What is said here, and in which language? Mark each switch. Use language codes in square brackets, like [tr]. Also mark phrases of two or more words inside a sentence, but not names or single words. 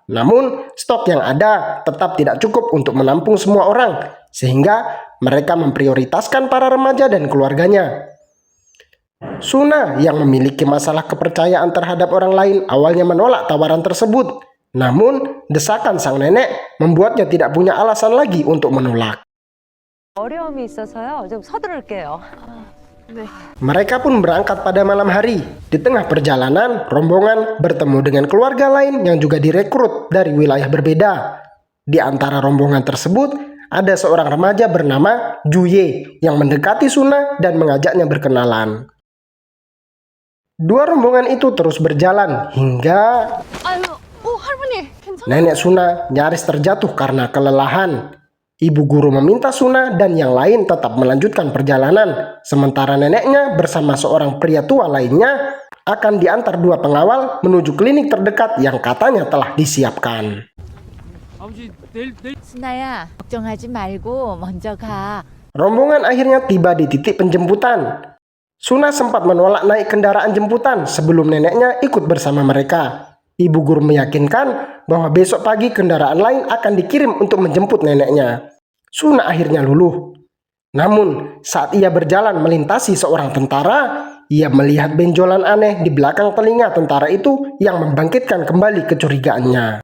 [id] Namun, stok yang ada tetap tidak cukup untuk menampung semua orang, sehingga mereka memprioritaskan para remaja dan keluarganya. Suna yang memiliki masalah kepercayaan terhadap orang lain awalnya menolak tawaran tersebut. Namun, desakan sang nenek membuatnya tidak punya alasan lagi untuk menolak. [ko] 어려움이 있어서요. 좀 서두를게요. [id] Mereka pun berangkat pada malam hari. Di tengah perjalanan, rombongan bertemu dengan keluarga lain yang juga direkrut dari wilayah berbeda. Di antara rombongan tersebut, ada seorang remaja bernama Juye yang mendekati Suna dan mengajaknya berkenalan. Dua rombongan itu terus berjalan hingga [ko] 아유, 할머니, 괜찮아? [id] nenek Suna nyaris terjatuh karena kelelahan. Ibu guru meminta Suna dan yang lain tetap melanjutkan perjalanan, sementara neneknya bersama seorang pria tua lainnya akan diantar dua pengawal menuju klinik terdekat yang katanya telah disiapkan. [ko] 순아야, 걱정하지 말고 먼저 가. [id] Rombongan akhirnya tiba di titik penjemputan. Suna sempat menolak naik kendaraan jemputan sebelum neneknya ikut bersama mereka. Ibu guru meyakinkan bahwa besok pagi kendaraan lain akan dikirim untuk menjemput neneknya. Suna akhirnya luluh. Namun, saat ia berjalan melintasi seorang tentara, ia melihat benjolan aneh di belakang telinga tentara itu yang membangkitkan kembali kecurigaannya.